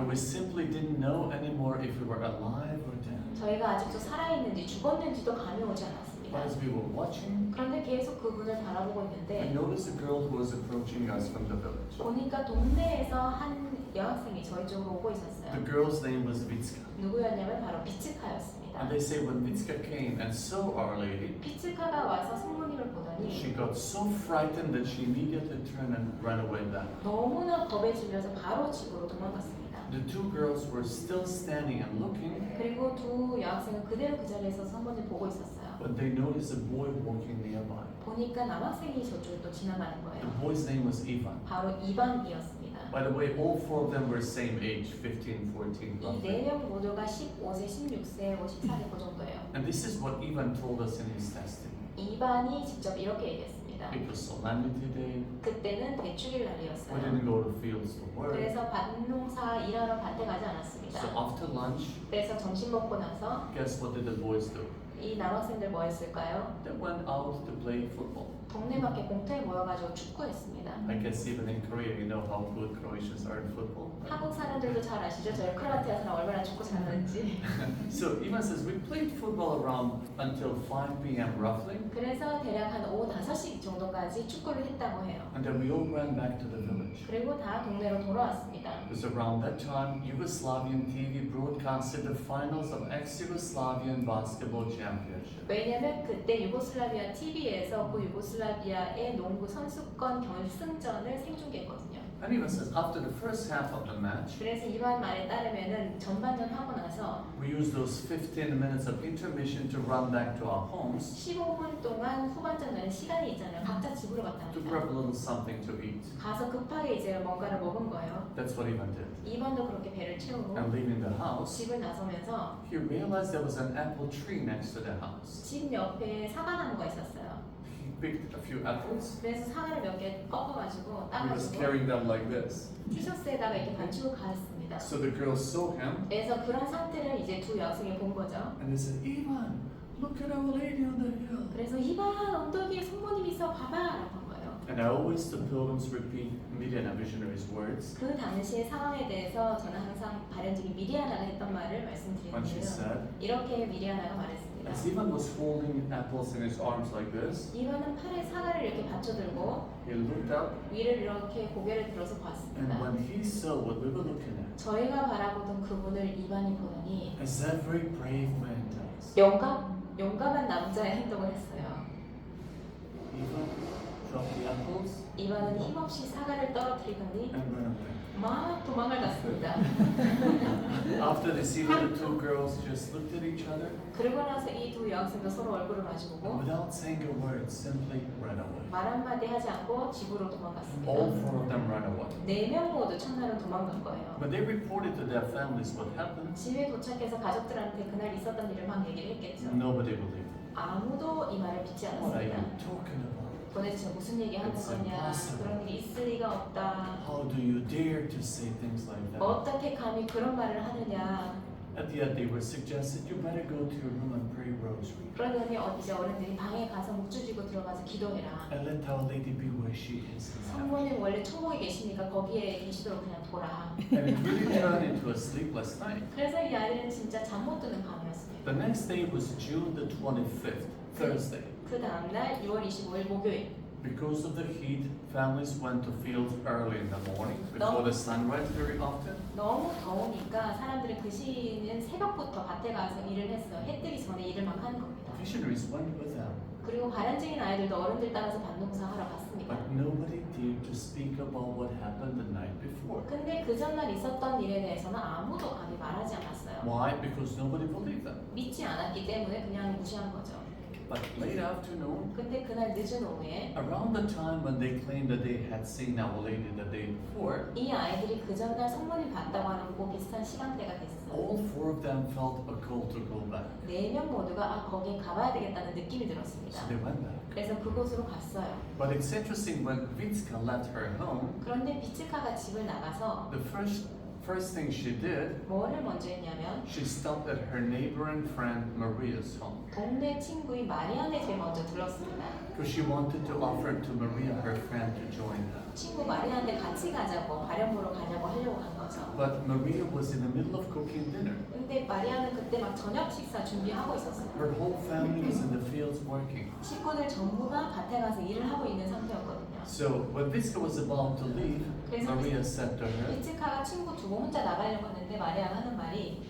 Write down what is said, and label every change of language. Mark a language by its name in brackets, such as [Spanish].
[English] And we simply didn't know anymore if we were alive or dead. [Korean] 저희가 아직도 살아있는지 죽었는지도 감이 오지 않았습니다. [English] But as we were watching, [Korean] 그런데 계속 그분을 바라보고 [English] we [Korean] 있는데 [English] noticed a girl who was approaching us from the village. [Korean] 보니까 동네에서 한 여학생이 저희 쪽으로 오고 [English] The [Korean] 있었어요. [English] girl's name was Vitska. [Korean] 누구였냐면 바로 비츠카였습니다. [English] And they say when Vitska came and saw Our Lady, [Korean] 비츠카가 와서 성모님을 보더니 [English] she got so frightened that she immediately turned and ran away back. [Korean] 너무나 겁에 질려서 바로 집으로 도망갔습니다. [English] The two girls were still standing and looking [Korean] 그리고 두 여학생은 그대로 그 자리에서 성모님 보고 있었어요. [English] when they noticed a boy walking nearby. [Korean] 보니까 남학생이 저쪽에 또 지나가는 [English] The [Korean] 거예요. [English] boy's name was Ivan. [Korean] 바로 이반이었습니다. [English] By the way, all four of them were same age, 15, 14, [Korean] 이 [English] roughly. [Korean] 네 명 모두가 15세, 16세, 14세 그 정도예요. [English] And this is what Ivan told us in his testimony. [Korean] 이반이 직접 이렇게 얘기했습니다. [English] It was Solemnity Day. [Korean] 그때는 대축일 [English] We [Korean] 날이었어요. [English] didn't go to fields to work. [Korean] 그래서 밭농사 일하러 밭에 가지 [English] So [Korean] 않았습니다. [English] after lunch, [Korean] 그래서 점심 먹고 나서 [English] guess what did the boys do? [Korean] 이 남학생들 뭐 했을까요? [English] They went out to play football. [Korean] 동네밖에 공터에 모여가지고 축구했습니다. [English] I guess even in Korea, you know how good Croatians are in football. [Korean] 한국 사람들도 잘 아시죠? 저희 크로아티아 사람 얼마나 축구 잘하는지. [English] So Ivan says we played football around until 5 p.m. roughly, [Korean] 그래서 대략 한 오후 5시 정도까지 축구를 했다고 해요. [English] and then we all ran back to the village. [Korean] 그리고 다 동네로 돌아왔습니다. [English] It was around that time Yugoslavian TV broadcasted the finals of ex-Yugoslavian basketball championship. [Korean] 왜냐면 그때 유고슬라비아 TV에서 그 유고슬라비아의 농구 선수권 결승전을 생중계했거든요. [English] And Ivan says after the first half of the match, [Korean] 그래서 이반 말에 따르면은 전반전 하고 나서 [English] we used those 15 minutes of intermission to run back to our homes [Korean] 15분 동안 후반전에는 시간이 있잖아요. 각자 집으로 [English] to [Korean] 갔답니다. [English] grab a little something to eat. [Korean] 가서 급하게 이제 뭔가를 먹은 거예요. [English] That's what Ivan did. [Korean] 이반도 그렇게 배를 채우고 [English] And leaving the house, [Korean] 집을 나서면서 [English] he realized there was an apple tree next to the house. [Korean] 집 옆에 사과나무가 있었어요. [English] He picked a few apples. [Korean] 그래서 사과를 몇 개 꺾어가지고 [English] He was [Korean] 따가지고 [English] carrying them like this. [Korean] 티셔츠에다가 이렇게 받치고 갔습니다. [English] So the girls saw him [Korean] 그래서 그런 상태를 이제 두 여학생이 본 거죠. [English] and they said, Ivan, look at Our Lady on the hill. [Korean] 그래서 이반 언덕에 성모님 있어 봐봐 라고 한 거예요. [English] And I always, the pilgrims repeat Midian visionaries' words [Korean] 그 당시의 상황에 대해서 저는 항상 발현직인 미리아나가 했던 말을 [English] when she [Korean] 말씀드리는데요. [English] said, [Korean] 이렇게 미리아나가 말했습니다. [English] as Ivan was holding apples in his arms like this, [Korean] 이반은 팔에 사과를 이렇게 받쳐들고 [English] he looked up, [Korean] 위를 이렇게 고개를 들어서 [English] and [Korean] 봤습니다. [English] when he saw what we were looking at, [Korean] 저희가 바라보던 그분을 이반이 보더니 [English] as every brave man does, [Korean] 용감한 남자의 행동을 했어요. [English] Ivan dropped the apple apples [Korean] 이반은 힘없이 사과를 떨어뜨리더니 [English] and ran away. [Korean] 막 도망을 갔습니다. [English] After they see the two girls just looked at each other [Korean] 그러고 나서 이 두 여학생도 서로 얼굴을 [English] and [Korean] 마주보고 [English] without saying a word, simply ran away. [Korean] 말 한마디 하지 않고 집으로 [English] All [Korean] 도망갔습니다. [English] four of them ran away. [Korean] 4명 모두 첫날은 도망간 거예요. [English] When they reported to their families what happened, [Korean] 집에 도착해서 가족들한테 그날 있었던 일을 막 얘기를 했겠죠. [English] nobody believed it. [Korean] 아무도 이 말을 믿지 [English] What are you [Korean] 않았습니다. [English] talking about? [Korean] 도대체 무슨 얘기 하는 [English] It's [Korean] 거냐? [English] impossible. [Korean] 그런 일이 있을 리가 없다. [English] How do you dare to say things like that? [Korean] 어떻게 감히 그런 말을 하느냐? [English] At the end, they were suggested you better go to your room and pray rosary [Korean] 그러더니 이제 어른들이 방에 가서 묵주지고 들어가서 기도해라. [English] and let Our Lady be where she is in heaven. [Korean] 성모님 원래 천국에 계시니까 거기에 계시도록 그냥 둬라. [English] And it really turned into a sleepless night. [Korean] 그래서 이 아이들은 진짜 잠 못 드는 밤이었습니다. [English] The next day was June the 25th, Thursday. [Korean] 그 다음날 6월 25일 목요일. [English] Because of the heat, families went to fields early in the morning before the sunrise very often. [Korean] 너무 더우니까 사람들은 그 시는 새벽부터 밭에 가서 일을 했어요. 해 뜨기 전에 일을 막 하는 겁니다. [English] Missionaries went with them, [Korean] 그리고 바람직인 아이들도 어른들 따라서 밭농사 하러 갔습니다. [English] but nobody dared to speak about what happened the night before. [Korean] 근데 그 전날 있었던 일에 대해서는 아무도 감히 말하지 않았어요. [English] Why? Because nobody believed them. [Korean] 믿지 않았기 때문에 그냥 무시한 거죠. [English] But late afternoon, [Korean] 근데 그날 늦은 오후에 [English] around the time when they claimed that they had seen Our Lady the day before, [Korean] 이 아이들이 그 전날 성모님 봤다고 하는 그 비슷한 시간대가 됐어요. [English] all four of them felt a call to go back. [Korean] 4명 모두가 거기에 가봐야 되겠다는 느낌이 [English] So [Korean] 들었습니다. [English] they went back. [Korean] 그래서 그곳으로 갔어요. [English] But it's interesting when Vitska left her home, [Korean] 그런데 비츠카가 집을 나가서 [English] the first thing she did, [Korean] 뭐를 먼저 했냐면 [English] she stopped at her neighboring friend Maria's home [Korean] 동네 친구인 마리아네 집에 먼저 들렀습니다. [English] because she wanted to offer to Maria, her friend, to join her. [Korean] 친구 마리아한테 같이 가자고 발현 보러 가자고 하려고 간 거죠. [English] But Maria was in the middle of cooking dinner. [Korean] 근데 마리아는 그때 막 저녁 식사 준비하고 있었어요. [English] Her whole family was in the fields working. [Korean] 식구들 전부가 밭에 가서 일을 하고 있는 상태였거든요. [English] So when Vitska was about to leave, Maria said to her, [Korean] 비츠카가 친구 두고 혼자 나가려고 하는데 마리아가 하는 말이